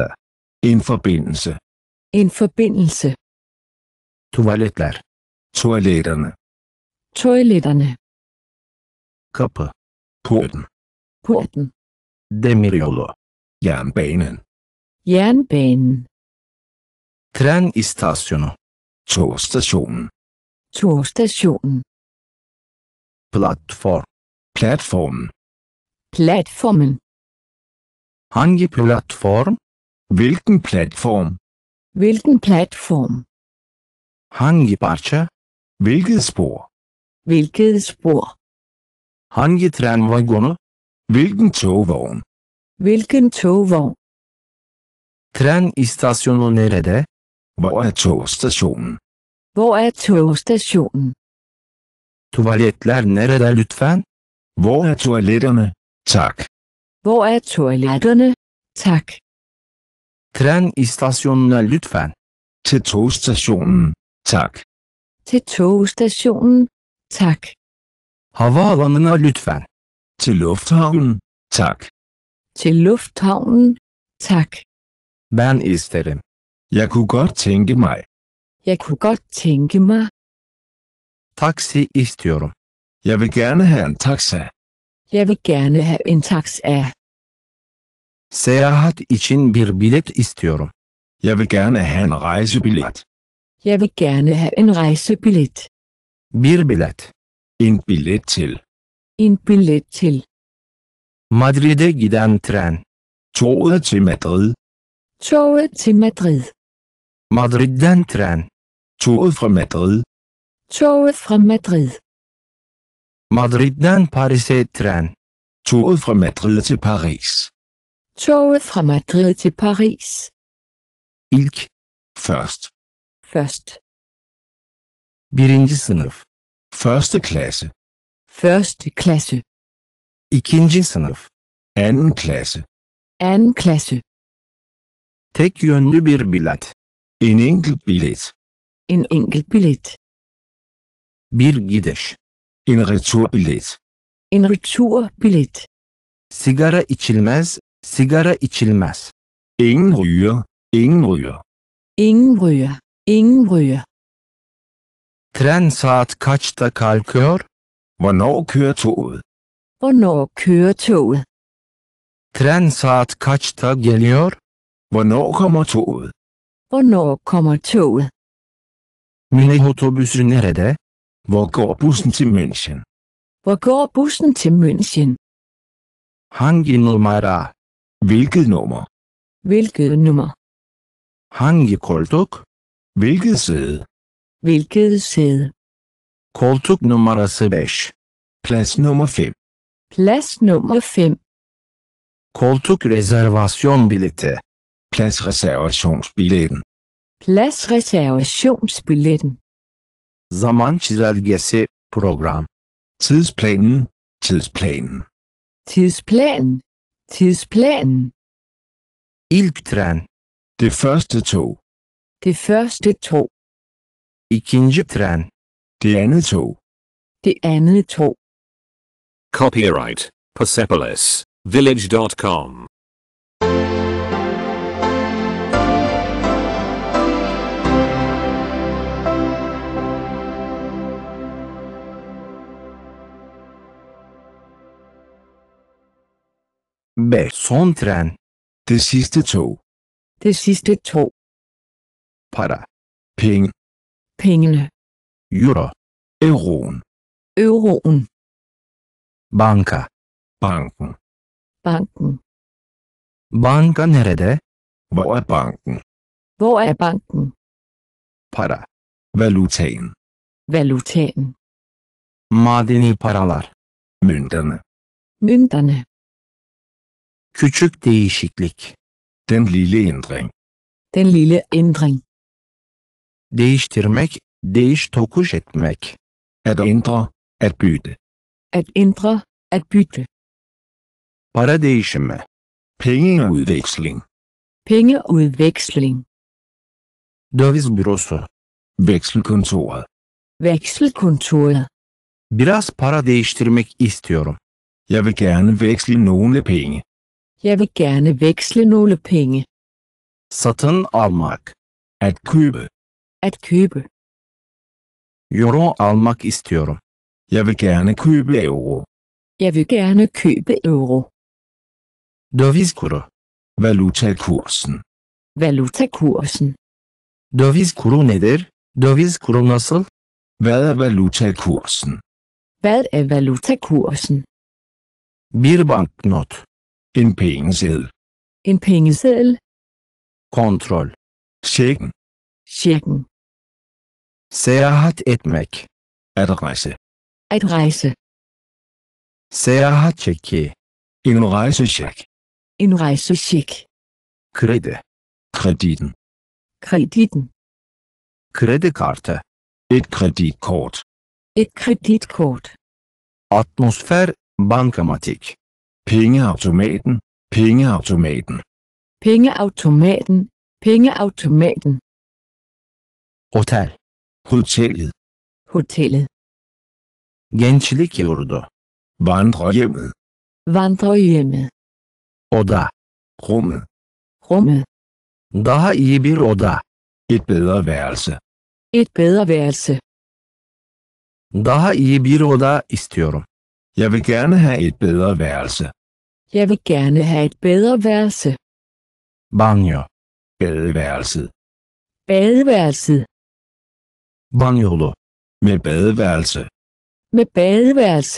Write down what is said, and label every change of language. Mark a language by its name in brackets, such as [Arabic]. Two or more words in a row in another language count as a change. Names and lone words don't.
[Danish] En forbindelse. En forbindelse. [Turkish] Tuvaletler. [Danish] Toiletterne. Toiletterne. [Turkish] Kapı. [Danish] Porten. Porten. [Turkish] Demiryolu. [Danish] Jernbanen. Jernbanen. [Turkish] Tren istasyonu. [Danish] Togstationen. Togstationen. [Turkish] Platform. [Danish] Platformen. Platformen. [Turkish] Hangi platform? [Danish] Hvilken platform? Hvilken platform? [Turkish] Hangi parça? [Danish] Hvilket spor? Hvilket spor? [Turkish] Hangi tren vagonu? [Danish] Hvilken togvogn? Hvilken togvogn? [Turkish] Tren istasyonu nerede? [Danish] Hvor er togstationen? Hvor er togstationen? [Turkish] Tuvaletler nerede lütfen? [Danish] Hvor er toiletterne? Tak. Hvor er toiletterne? Tak. [Turkish] Tren istasyonuna lütfen. [Danish] Til togstationen. Tak. Til togstationen. Tak. [Turkish] Havaalanına lütfen. [Danish] Til lufthavnen. Tak. Til lufthavnen. Tak. [Turkish] Ben isterim. [Danish] Jeg kunne godt tænke mig. Jeg kunne godt tænke mig. [Turkish] Taksi istiyorum. [Danish] Jeg vil gerne have en taxa. Jeg vil gerne have en taxa. [Turkish] Seyahat için bir bilet istiyorum. [Danish] Jeg vil gerne have en rejsebillet. Jeg vil gerne have en rejsebillet. [Turkish] Bir bilet. [Danish] En billet til. En billet til. [Turkish] Madrid'e giden tren. [Danish] Toget til Madrid. Toget til Madrid. [Turkish] Madrid'den tren. [Danish] Toget fra Madrid. Toget fra Madrid. [Turkish] Madrid'den Paris'e tren. [Danish] Toget fra Madrid til Paris. Toget fra Madrid til Paris. [Turkish] İlk. [Danish] Først. Først. [Turkish] Birinci sınıf. [Danish] Første klasse. Første klasse. [Turkish] İkinci sınıf. [Danish] Anden klasse. Anden klasse. [Turkish] Tek yönlü bir bilet. [Danish] En enkelt billet. En enkelt billet. [Turkish] Bir gidiş. [Danish] En returbillet. En returbillet. [Turkish] Sigara içilmez, sigara içilmez. [Danish] Ingen ryger. Ingen ryger. Ingen ryger. Ingen ryger. [Turkish] Tren saat kaçta kalkıyor? [Danish] Hvornår kører toget? Hvornår kører toget? [Turkish] Tren saat kaçta geliyor? [Danish] Hvornår kommer toget? Hvornår kommer toget? [Turkish] Mini otobüsü nerede? [Danish] Hvor går bussen til München? Hvor går bussen til München? [Turkish] Hangi numara? [Danish] Hvilket nummer? Hvilket nummer? [Turkish] Hangi koltuk? [Danish] Hvilket sæde? Hvilket sæde? [Turkish] Koltuk numarası 5. [Danish] Plads nummer 5. Plads nummer 5. [Turkish] Koltuk rezervasyon bileti. [Danish] Plads reservationsbilletten. Plads reservationsbilletten. [Turkish] Zaman çizelgesi program. [Danish] Tidsplanen. Tidsplanen. Tidsplanen. Tidsplanen. [Turkish] İlk tren. [Danish] Det første tog. Det første tog. [Turkish] İkinci tren. [Danish] Det andet tog. Det andet tog. [English] Copyright Persepolis Village.com. [Turkish] B. Son tren. [Danish] Det sidste tog. Det sidste tog. [Turkish] Para. [Danish] Penge. Pengene. [Turkish] Euro. [Danish] Euroen. Euroen. [Turkish] Banka. [Danish] Banken. Banken. [Turkish] Banka nerede? [Danish] Hvor er banken? Hvor er banken? [Turkish] Para. [Danish] Valutaen. Valutaen. [Turkish] Madeni paralar. [Danish] Mønterne. Mønterne. [Turkish] Küçük değişiklik. [Danish] Den lille ændring. Den lille ændring. [Turkish] Değiştirmek, değiş tokuş etmek. [Danish] At ændre. At bytte. At ændre. At bytte. [Turkish] Para değişimi. [Danish] Pengeudveksling. Pengeudveksling. [Turkish] Döviz bürosu. [Danish] Vekselkontoret. Vekselkontoret. [Turkish] Biraz para değiştirmek istiyorum. [Danish] Jeg vil gerne veksle nogle penge. Jeg vil gerne veksle nogle penge. [Turkish] Satın almak. [Danish] At købe. At købe. [Turkish] Euro almak istiyorum. [Danish] Jeg vil gerne købe euro. Jeg vil gerne købe euro. [Turkish] Döviz kuru. [Danish] Valutakursen. Valutakursen. [Turkish] Döviz kuru nedir? Döviz kuru nasıl? [Danish] Hvad er valutakursen? Hvad er valutakursen? [Turkish] Bir banknot. [Danish] En pengeseddel. En pengeseddel. [Turkish] Kontrol. [Danish] Checken. Checken. [Turkish] Seyahat etmek. [Danish] At rejse. At rejse. [Turkish] Seyahat çeki. [Danish] En rejsecheck. En rejsecheck. [Turkish] Kredi. [Danish] Kreditten. Kreditten. [Turkish] Kredi kartı. [Danish] Et kreditkort. Et kreditkort. [Turkish] Atmosfer, bankamatik. [Danish] Pengeautomaten. Pengeautomaten. Pengeautomaten. Pengeautomaten. [Turkish] Otel. [Danish] Hotellet. Hotellet. [Turkish] Gençlik yurdu. [Danish] Vandrehjemmet. Vandrehjemmet. [Turkish] Oda. [Danish] Rummet. Rummet. [Turkish] Daha iyi bir oda. [Danish] Et bedre værelse. Et bedre værelse. [Turkish] Daha iyi bir oda istiyorum. [Danish] Jeg vil gerne have et bedre værelse. Jeg vil gerne have et bedre værelse. [Turkish] Banyo. [Danish] Badeværelset. Badeværelset. [Turkish] Banyolu. [Danish] Med badeværelse. Med badeværelse.